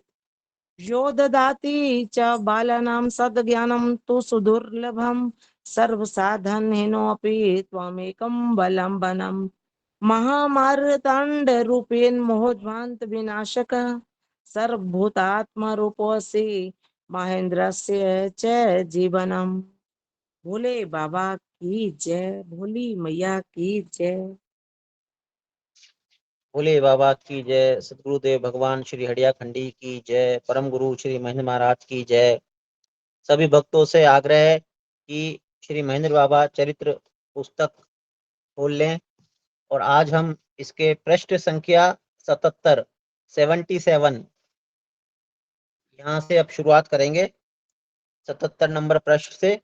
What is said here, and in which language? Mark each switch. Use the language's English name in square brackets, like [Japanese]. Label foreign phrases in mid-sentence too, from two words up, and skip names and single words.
[Sanskrit] यो ददाति च बालानां सद्ज्ञानं तु सुदुर्लभं सर्वसाधनहीनोऽपि त्वमेकं बलम्बनम्। महामार्तांड रूपेण मोहध्वांत विनाशकः सर्वभूतात्मरूपोऽसि महेंद्रस्य च जीवनम्। [Hindi] भोले बाबा की जय, भोली मैया की जय। भोले बाबा की जय। सदगुरुदेव भगवान श्री हडिया खंडी की जय। परम गुरु श्री महेंद्र महाराज की जय। सभी भक्तों से आग्रह है कि श्री महेंद्र बाबा चरित्र पुस्तक खोल लें, और आज हम इसके पृष्ठ संख्या 77 यहाँ से अब शुरुआत करेंगे, 77 नंबर पृष्ठ से।